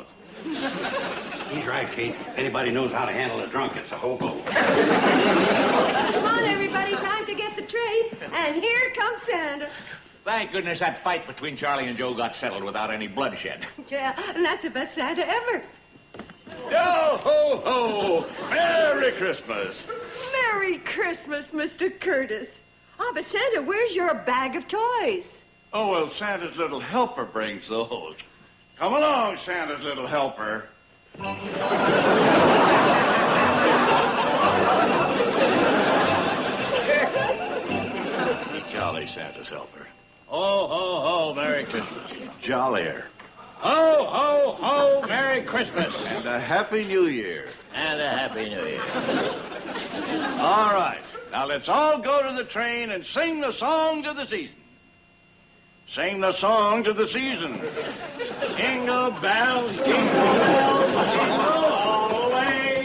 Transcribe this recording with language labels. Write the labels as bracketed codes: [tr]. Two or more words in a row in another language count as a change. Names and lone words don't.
[en] He's right, Kate. If anybody knows how to handle a drunk, it's a hobo. Come on, everybody. Time to get the train. And here comes Santa. Thank goodness that fight between Charlie and Joe got settled without any bloodshed. Yeah, and that's the best Santa ever. Yo ho ho! Merry Christmas! Merry Christmas, Mr. Curtis. Oh, but Santa, where's your bag of toys? Oh, well, Santa's little helper brings those. Come along, Santa's little helper. Jolly Santa's helper. Ho, ho, ho, Merry Christmas. Jollier. Ho, ho, ho, Merry Christmas. And a Happy New Year. And a Happy New Year. All right. Now let's all go to the train and sing the song to the season. Sing the song to the season. Jingle bells, all the way.